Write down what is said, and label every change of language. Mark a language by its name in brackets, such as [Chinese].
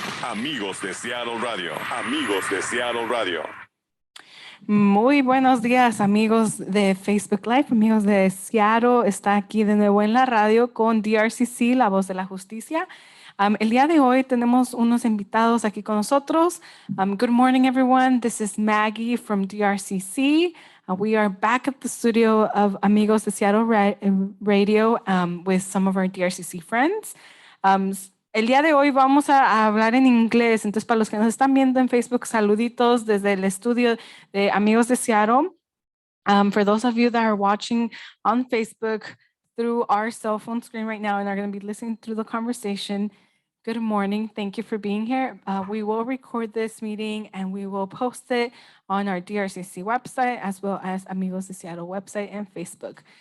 [Spanish] Amigos de Seattle Radio. Amigos de Seattle Radio. Muy buenos días, amigos de Facebook Live, amigos de Seattle. Está aquí de nuevo en la radio con DRCC, la voz de la justicia. El día de hoy tenemos unos invitados aquí con nosotros. [English] Good morning, everyone. This is Maggie from DRCC. We are back at the studio of Amigos de Seattle Radio with some of our DRCC friends. [Spanish] El día de hoy vamos a hablar en inglés, entonces para los que nos están viendo en Facebook, saluditos desde el estudio de Amigos de Seattle. [English] For those of you that are watching on Facebook through our cell phone screen right now and are going to be listening through the conversation, good morning. Thank you for being here. We will record this meeting and we will post it on our DRCC website as well as Amigos de Seattle website and Facebook.